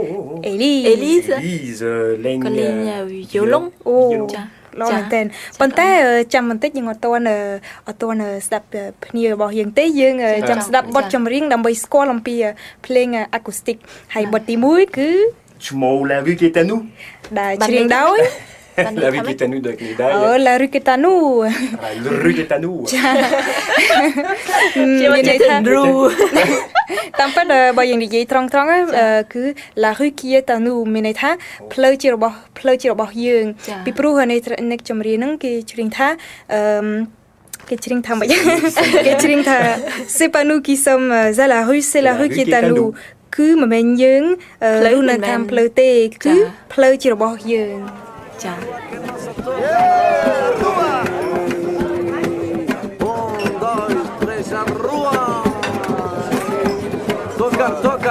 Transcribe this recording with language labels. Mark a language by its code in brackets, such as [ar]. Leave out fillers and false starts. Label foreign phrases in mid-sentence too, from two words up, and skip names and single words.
[km] Elise លេង violon ចា ឡងមែនតើប៉ុន្តែចាំបន្តិចយើងអត់ទាន់ស្ដាប់ភ្ញៀវរបស់យើងទេយើងចាំស្ដាប់បទចម្រៀងដើម្បីស្គាល់អំពីភ្លេង acoustic ហើយបទទី1គឺ [fr] ឈ្មោះ La rue qui est à nous [km] ដែលច្រៀងដោយ [fr] La rue qui est à nous [km] ដូចនេះដែរ [fr] La rue qui est à nous La rue qui est à nous [km] មានន័យថាតាមពិតបើយើងនិយាយត្រង់គឺ [fr] La rue qui est à nous [km] មានន័យថាផ្លូវជារបស់យើងពីព្រោះនៅចម្រៀងហ្នឹងគេច្រៀងថាគេច្រៀងថាម៉េចគេច្រៀងថា [fr] C'est pas nous qui sommes à la rue c'est la rue qui est à nous [km] គឺមិនមែនយើងរស់នៅតាមផ្លូវទេគឺផ្លូវជារបស់យើង ចា Toca.